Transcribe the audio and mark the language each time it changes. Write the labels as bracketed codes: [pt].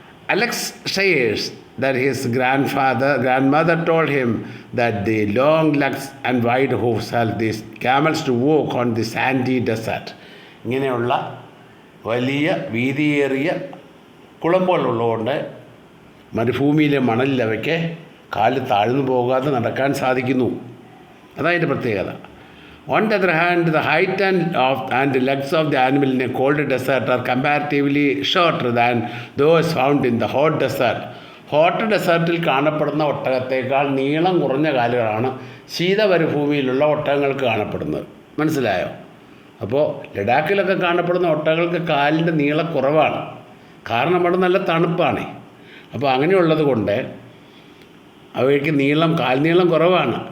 [en] Alex shares that his grandmother told him that the long legs and wide hoofs help these camels to walk on the sandy desert. [ml] ഇങ്ങനെയുള്ള വലിയ വീതിയേറിയ കുളമ്പുകളുള്ളതുകൊണ്ട് മരുഭൂമിയിലെ മണലിൽ അവയ്ക്ക് കാല് താഴ്ന്നു പോകാതെ നടക്കാൻ സാധിക്കുന്നു. അതതിൻ്റെ പ്രത്യേകത. [en] On the other hand, the height and legs of the animal in a cold desert are comparatively shorter than those found in the hot desert. [ml] Hot ഡെസേർട്ടിൽ കാണപ്പെടുന്ന ഒട്ടകത്തേക്കാൾ നീളം കുറഞ്ഞ കാലുകളാണ് ശീതമരുഭൂമിയിലുള്ള ഒട്ടകങ്ങൾക്ക് കാണപ്പെടുന്നത്. മനസ്സിലായോ? അപ്പോൾ ലഡാക്കിലൊക്കെ കാണപ്പെടുന്ന ഒട്ടകങ്ങൾക്ക് കാലിൻ്റെ നീളം കുറവാണ്. കാരണം അവിടെ നല്ല തണുപ്പാണ്. അപ്പോൾ അങ്ങനെയുള്ളത് കൊണ്ട് അവയ്ക്ക് കാൽനീളം കുറവാണ്.